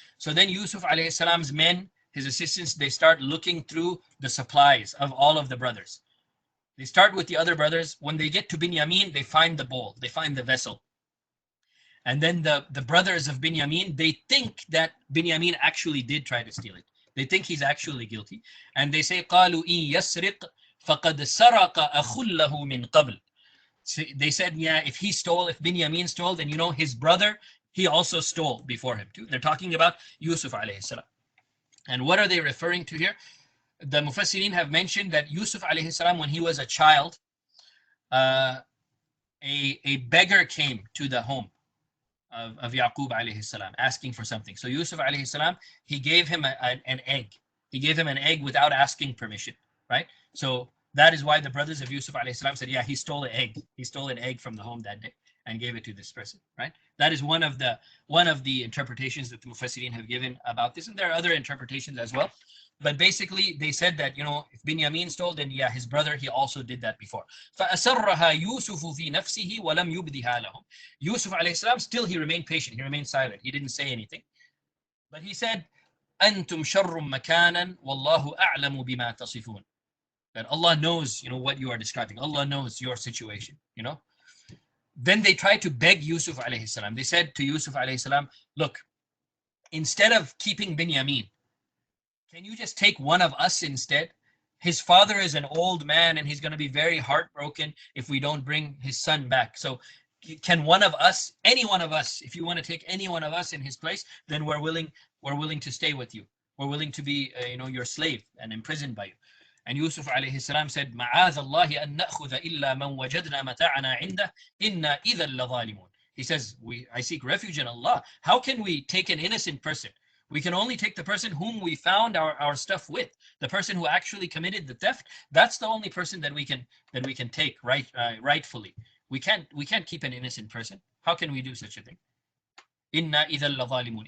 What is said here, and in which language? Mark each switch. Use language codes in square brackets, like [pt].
[en] So then Yusuf alayhi salam's men, his assistants, they start looking through the supplies of all of the brothers. They start with the other brothers. When they get to Binyamin, they find the bowl, they find the vessel. And then the brothers of Binyamin, they think that Binyamin actually did try to steal it. They think he's actually guilty. And they say, [ar] قَالُوا إِن يَسْرِقْ فَقَدْ سَرَقَ أَخٌ لَهُ مِنْ قَبْلِ. [en] So they said, yeah, if Binyamin stole, then his brother, he also stole before him too. They're talking about Yusuf alayhi salam. And what are they referring to here? The Mufassirin have mentioned that Yusuf alayhi salam, when he was a child, a beggar came to the home of Yaqub alayhi salam, asking for something. So Yusuf alayhi salam, he gave him an egg. He gave him an egg without asking permission, right? So that is why the brothers of Yusuf alayhi salam said, yeah, he stole an egg. He stole an egg from the home that day. and gave it to this person, right? That is one of the interpretations that the Mufassirin have given about this, and there are other interpretations as well. But basically, they said that, if Binyamin stole, then yeah, his brother, he also did that before. [ar] فَأَسَرَّهَا يُوسُفُ فِي نَفْسِهِ وَلَمْ يُبْدِهَا لَهُمْ. [en] Yusuf alayhi salam, still he remained patient, he remained silent, he didn't say anything. But he said, [ar] أَنْتُمْ شَرٌّ مَكَانًا وَاللَّهُ أَعْلَمُ بِمَا تَصِفُونَ. [en] That Allah knows, what you are describing. Allah knows your situation. Then they tried to beg Yusuf alayhi salam. They said to Yusuf alayhi salam, look, instead of keeping Binyamin, can you just take one of us instead? His father is an old man and he's going to be very heartbroken if we don't bring his son back. So can one of us, any one of us, if you want to take any one of us in his place, then we're willing to stay with you. We're willing to be, your slave and imprisoned by you. And Yusuf alayhi salam said, [ar] مَعَاذَ اللَّهِ أَن نَأْخُذَ إِلَّا مَنْ وَجَدْنَا مَتَاعَنَا عِنْدَهِ إِنَّا إِذًا لَظَالِمُونَ. [en] He says, I seek refuge in Allah. How can we take an innocent person? We can only take the person whom we found our stuff with. The person who actually committed the theft, that's the only person that we can take rightfully. We can't keep an innocent person. How can we do such a thing? [ar] Inna idhal ladhalimun.